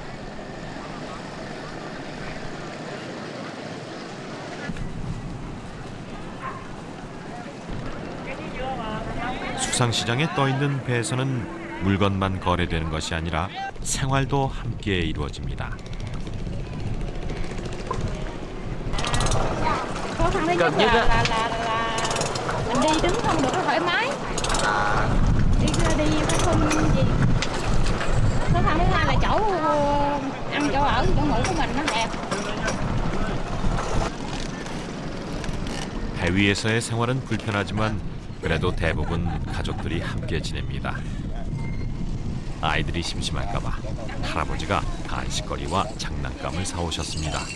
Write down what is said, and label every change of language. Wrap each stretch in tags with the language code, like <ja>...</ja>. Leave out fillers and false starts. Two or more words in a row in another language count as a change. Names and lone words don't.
<ko>수상시장에 떠있는 배에서는 물건만 거래되는 것이 아니라 생활도 함께 이루어집니다.</ko> <vi>Khó khăn thứ nhất là mình đi đứng không được có thoải mái, đi cũng không gì. Khó khăn thứ hai là chỗ ăn chỗ ở chỗ ngủ của mình nó hẹp.</vi> <ko>배 위에서의 생활은 불편하지만 그래도 대부분 가족들이 함께 지냅니다. 아이들이 심심할까봐 할아버지가 간식거리와 장난감을 사오셨습니다.</ko>